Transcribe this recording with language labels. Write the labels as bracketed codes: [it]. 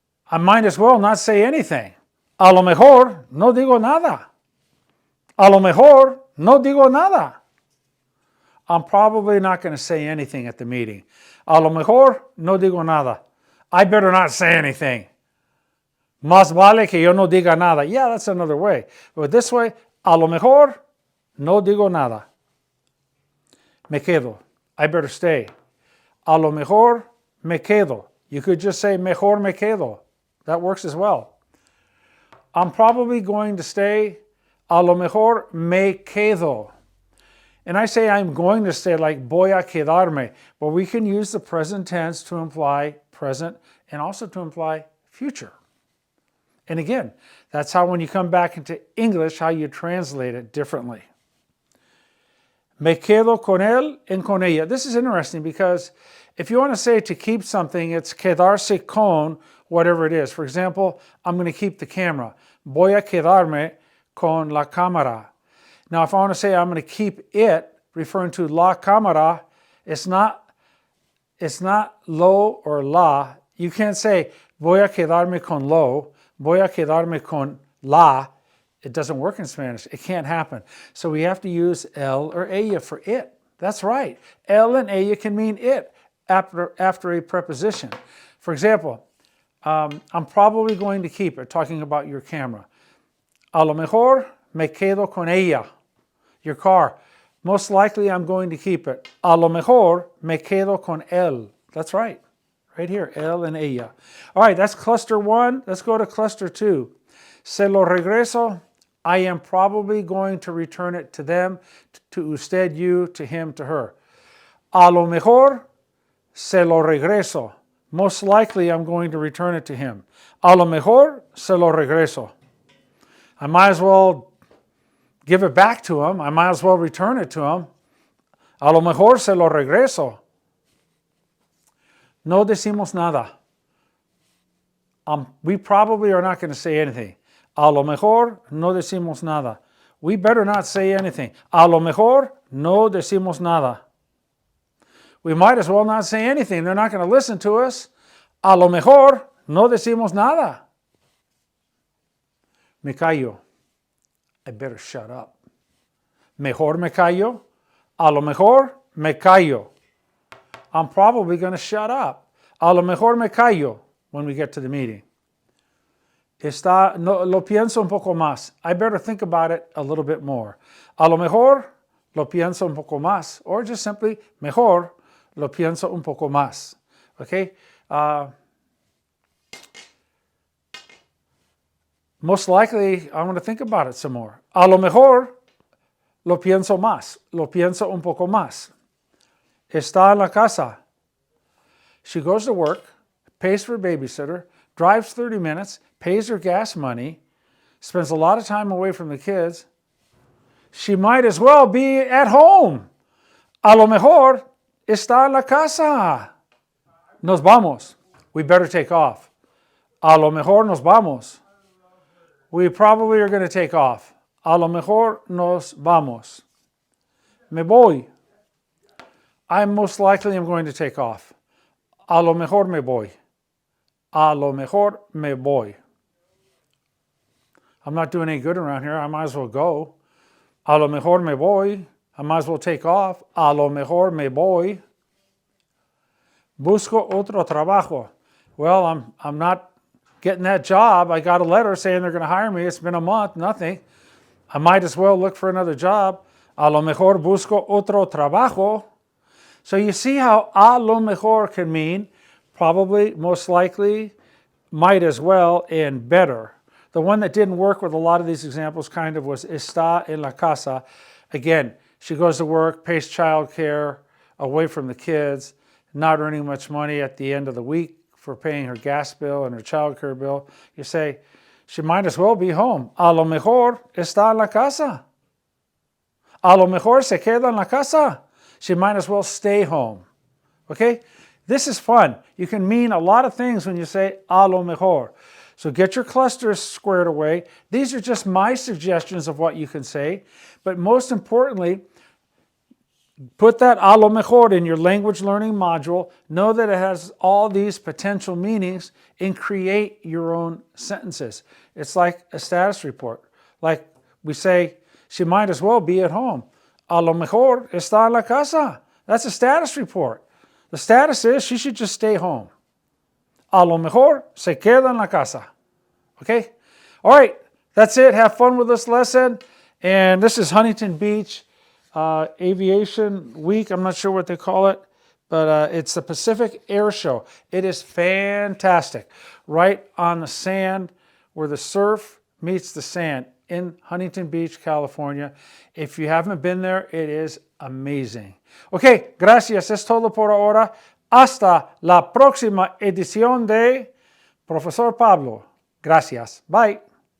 [en] I might as well not say anything. [es] A lo mejor no digo nada. A lo mejor no digo nada. [en] I'm probably not going to say anything at the meeting. [es] A lo mejor no digo nada. [en] I better not say anything. [es] Más vale que yo no diga nada. [en] Yeah, that's another way. But this way, [es] a lo mejor no digo nada. Me quedo. [en] I better stay. [es] A lo mejor me quedo. [en] You could just say [es] mejor me quedo. [en] That works as well. I'm probably going to stay. [es] A lo mejor me quedo. [en] And I say I'm going to stay like [es] voy a quedarme. [en] But we can use the present tense to imply present and also to imply future. And again, that's how when you come back into English, how you translate it differently. [es] Me quedo con él en con ella. [en] This is interesting because if you want to say to keep something, it's quedarse con whatever it is. For example, I'm going to keep the camera. [es] Voy a quedarme con la cámara. [en] Now, if I want to say I'm going to keep it, referring to la cámara, it's not lo or la. You can't say [es] voy a quedarme con lo, voy a quedarme con la. [en] It doesn't work in Spanish. It can't happen. So we have to use el or ella for it. That's right. El and ella can mean it after a preposition. For example, I'm probably going to keep it, talking about your camera. [es] A lo mejor me quedo con ella. [en] Your car. Most likely I'm going to keep it. [es] A lo mejor me quedo con él. [en] That's right. Right here, él and ella. All right, that's cluster 1. Let's go to cluster 2. [es] Se lo regreso. [en] I am probably going to return it to them, to usted, you, to him, to her. [es] A lo mejor se lo regreso. [en] Most likely I'm going to return it to him. [es] A lo mejor se lo regreso. [en] I might as well give it back to him. I might as well return it to him. [es] A lo mejor se lo regreso. No decimos nada. [en] We probably are not going to say anything. [es] A lo mejor no decimos nada. [en] We better not say anything. [es] A lo mejor no decimos nada. [en] We might as well not say anything. They're not going to listen to us. [es] A lo mejor no decimos nada. Me callo. [en] I better shut up. [es] Mejor me callo. A lo mejor me callo. [en] I'm probably going to shut up. [es] A lo mejor me callo [en] when we get to the meeting. [es] Lo pienso un poco más. [en] I better think about it a little bit more. [es] A lo mejor lo pienso un poco más. [en] Or just simply, [es] mejor lo pienso un poco más. [en] Okay? Most likely, I'm going to think about it some more. [es] A lo mejor lo pienso más. Lo pienso un poco más. Está en la casa. [en] She goes to work, pays for a babysitter, drives 30 minutes, pays her gas money, spends a lot of time away from the kids. She might as well be at home. [es] A lo mejor está en la casa. Nos vamos. [en] We better take off. [es] A lo mejor nos vamos. [en] We probably are going to take off. [es] A lo mejor nos vamos. Me voy. [en] I most likely am going to take off. [es] A lo mejor me voy. A lo mejor me voy. [en] I'm not doing any good around here. I might as well go. [es] A lo mejor me voy. [en] I might as well take off. A lo mejor me voy. [es] Busco otro trabajo. [en] Well, I'm not getting that job. I got a letter saying they're going to hire me. It's been a month, nothing. I might as well look for another job. A lo mejor busco otro trabajo. So you see how a lo mejor can mean probably, most likely, might as well, and better. The one that didn't work with a lot of these examples kind of was está en la casa. Again, she goes to work, pays child care, away from the kids, not earning much money at the end of the week for paying her gas bill and her child care bill. You say, she might as well be home. [es] A lo mejor está en la casa. A lo mejor se queda en la casa. [en] She might as well stay home. Okay? This is fun. You can mean a lot of things when you say a lo mejor. So get your clusters squared away. These are just my suggestions of what you can say. But most importantly, Put that a lo mejor in your language learning module. Know that it has all these potential meanings and create your own sentences. It's like a status report. Like we say, she might as well be at home. A lo mejor está en la casa. That's a status report. The status is she should just stay home. A lo mejor se queda en la casa. Okay? All right. That's it. Have fun with this lesson. And this is Huntington Beach Aviation Week. I'm not sure what they call it, but it's the Pacific Air Show. It is fantastic. Right on the sand where the surf meets the sand in Huntington Beach, California. If you haven't been there, it is amazing. [es] Ok, gracias. Es todo por ahora. Hasta la próxima edición de Profesor Pablo. Gracias. Bye.